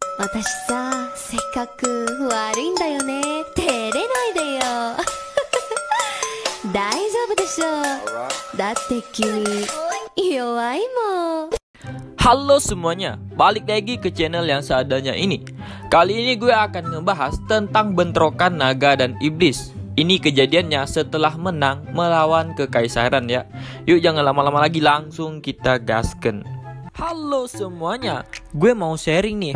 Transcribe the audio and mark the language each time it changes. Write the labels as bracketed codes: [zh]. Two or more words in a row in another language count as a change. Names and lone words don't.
[ja] 私さ、性格悪いんだよね。照れないでよ。大丈夫でしょう。だって君弱いもん。 [id] Halo semuanya, balik lagi ke channel yang seadanya ini. Kali ini gue akan ngebahas tentang bentrokan naga dan iblis. Ini kejadiannya setelah menang melawan kekaisaran ya. Yuk jangan lama-lama lagi, langsung kita gasken. Halo semuanya, gue mau sharing nih.